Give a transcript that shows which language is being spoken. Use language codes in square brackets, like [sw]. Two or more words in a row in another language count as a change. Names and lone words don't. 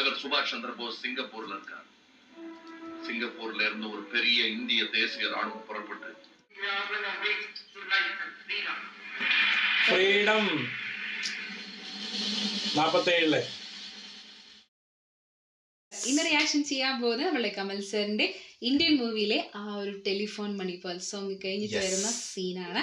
[ta] சுபாஷ் சந்திர போஸ் சிங்கப்பூர்ல இருக்கார். சிங்கப்பூர்ல இருந்து ஒரு பெரிய இந்திய தேசிய ராணுவம் புறப்பட்டு [ml] ഫ്രീഡം 47 ഇന്ന് റിയാക്ഷൻ ചെയ്യാൻ പോകുന്നത് നമ്മുടെ കമൽ സാറിന്റെ ഇന്ത്യൻ മൂവിയിലെ ആ ഒരു ടെലിഫോൺ മണി സോങ് കഴിഞ്ഞിട്ട് വരുന്ന സീനാണ്.